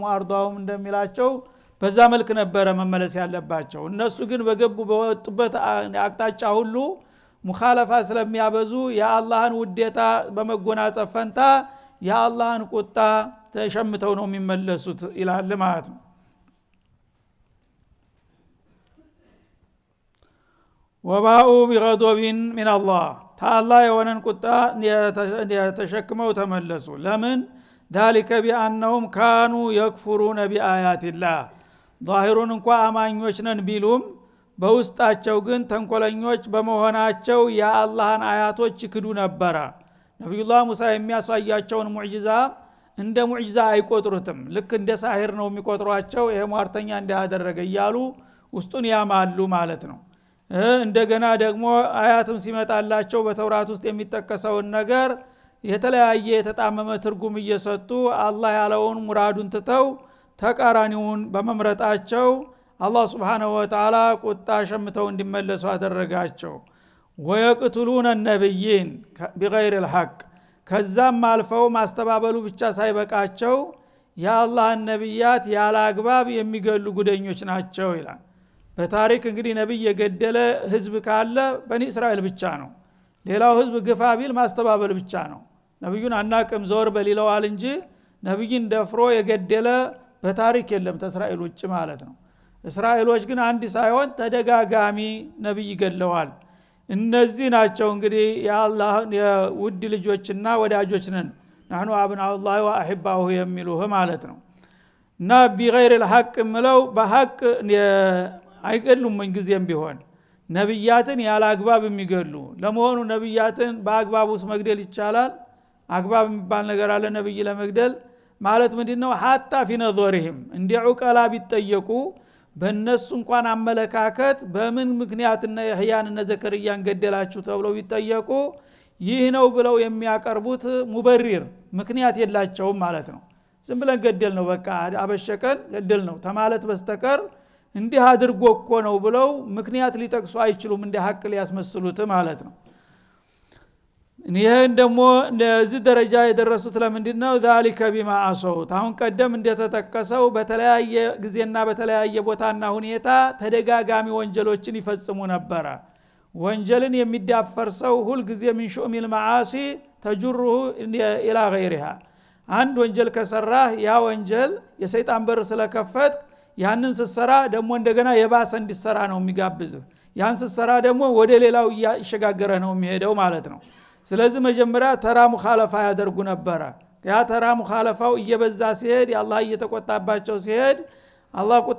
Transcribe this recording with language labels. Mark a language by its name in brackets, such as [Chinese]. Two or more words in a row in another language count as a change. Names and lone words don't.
[Amharic] ወአርዳሁም እንደሚላቸው በዛ መልክ ነበረ መመለስ ያለባቸው። እነሱ ግን በገቡ በወጡበት አቅጣጫ ሁሉ ሙኻለፋ ስለሚያበዙ የአላህን ውዴታ በመጎናጸፍ ፈንታ የአላህን ቁጣ ተሸምተው ነው የሚመለሱት ይላል ማለት ነው። [Arabic] وباءوا بغضب من الله [Amharic] ታላህ የሆነን ቁጣ የተሸክመው ተመለሱ። ለምን? [Arabic] ذلك بأنهم كانوا يكفرون بآيات الله [Amharic] ዛሂሩን እንኳ አማኞች ነን ቢሉም በውስጣቸው ግን ተንኮለኞች በመሆናቸው የአላህን አያቶች ይክዱ ነበረ። ነብዩላህ ሙሳ የሚያሳያቸውን ሙዕጂዛ እንደ ሙዕጂዛ አይቆጥሩትም። ልክ እንደ ሳሂር ነው የሚቆጥሯቸው። ይሄ ሟርተኛ እንዳደረገ እያሉ ውስጡን ያማሉ ማለት ነው። እንደገና ደግሞ አያትም ሲመጣላቸው በተውራት ውስጥ የሚጠቀሰውን ነገር የተለያየ የተጣመመ ትርጉም እየሰጡ አላህ ያለውን ሙራዱን ትተው ተቃራኒውን በመምረጣቸው አላህ [Arabic] سبحانه وتعالى [Amharic] ቁጣ ሸምተው እንዲመለሱ አደረጋቸው። [Arabic] ويقتلون النبيين بغير الحق [Amharic] ከዛም አልፈው ማስተባበሉ ብቻ ሳይበቃቸው የአላህን ነብያት ያለ አግባብ የሚገሉ ጉደኞች ናቸው ይላል። በታሪክ እንግዲህ ነብይ የገደለ ህዝብ ካለ በኒ እስራኤል ብቻ ነው። ሌላው ህዝብ ግፋ ቢል ማስተባበል ብቻ ነው። ነብዩን አናቅም ዘወር በሊለዋል እንጂ ነብይን ደፍሮ የገደለ በታሪክ የለም ተእስራኤል ውጭ ማለት ነው። እስራኤሎች ግን አንድ ሳይሆን ተደጋጋሚ ነብይ ገድለዋል። እነዚህ ናቸው እንግዲህ የአላህ የውድ ልጆችና ወዳጆች ነን [Arabic] نحن أبناء الله وأحباؤه [Amharic] የሚሉህ ማለት ነው። እና [Arabic] بغير الحق [Amharic] ምለው በሐቅ አይገሉም ምን ጊዜም ቢሆን ነብያትን ያለ አግባብ የሚገሉ። ለመሆኑ ነብያትን በአግባቡስ መግደል ይቻላል? አግባብ የሚባል ነገር አለ ነብይ ለመግደል ማለት ምንድነው? [Arabic] حتى في نظرهم [Amharic] እንደ ዑቀላ ቢጠየቁ በእነሱ እንኳን አመለካከት በምን ምክንያትና የህያንና ዘከርያን ገደላችሁ ተብለው ቢጠየቁ ይህ ነው ብለው የሚያቀርቡት ሙበሪር ምክንያት የላቸውም ማለት ነው። ዝም ብለን ገደል ነው በቃ አበሸቀን ገደል ነው ተማለት በስተቀር እንዲህ አድርጎ እኮ ነው ብለው ምክንያት ሊጠቅሱ አይችሉም፣ እንደ ሐቅ ሊያስመስሉት ማለት ነው። ይሄን ደግሞ ለዚህ ደረጃ የደረሱት ለምንድነው? [Arabic] ذلك بما عصوا [Amharic] አሁን ቀደም እንደተጠቀሰው በተለያየ ጊዜና በተለያየ ቦታና ሁኔታ ተደጋጋሚ ወንጀሎችን ይፈጽሙ ነበር። ወንጀልን የሚዳፈር ሰው ሁሉ ጊዜ [Arabic] من شؤم المعاصي تجره الى غيرها [Amharic] አንድ ወንጀል ከሰራህ ያ ወንጀል የሰይጣን በር ስለከፈት ያንን ስትሰራ ደግሞ እንደገና የባሰ እንዲሰራ ነው የሚጋብዝህ። ያን ስትሰራ ደግሞ ወደ ሌላው ይሸጋገረ ነው የሚሄደው ማለት ነው። ስለዚህ መጀመሪያ ተራ ሙኻለፋ ያደርጉ ነበር። ያ ተራ ሙኻለፋው እየበዛ ሲሄድ አላህ እየተቆጣባቸው ሲሄድ አላህ ቁጣ